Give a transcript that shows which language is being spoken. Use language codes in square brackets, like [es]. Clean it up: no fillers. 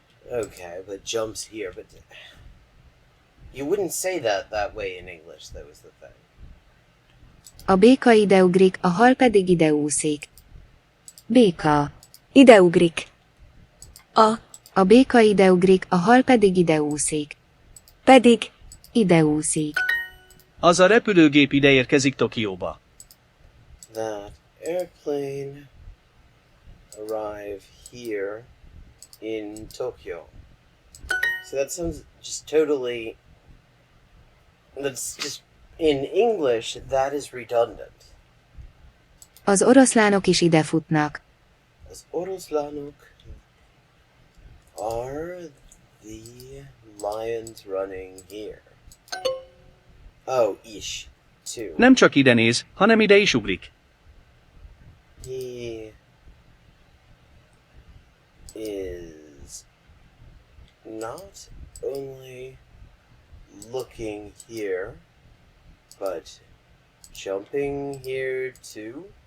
[en] Okay, but jumps here, but you wouldn't say that way in English, that was the thing. [hu] A béka ideugrik, a hal pedig ideúszik. Béka. Ideugrik. A béka ideugrik, a hal pedig ideúszik. Pedig Ideúszik. Az a repülőgép ide érkezik Tokióba. [en] That airplane arrive here in Tokyo. So that sounds just totally... That's just... In English, that is redundant. [hu] Az oroszlánok is ide futnak. Az oroszlánok [en] are the lions running here. Oh, is, too. [hu] Nem csak ide néz, hanem ide is ugrik. [en] He is not only looking here, but jumping here too.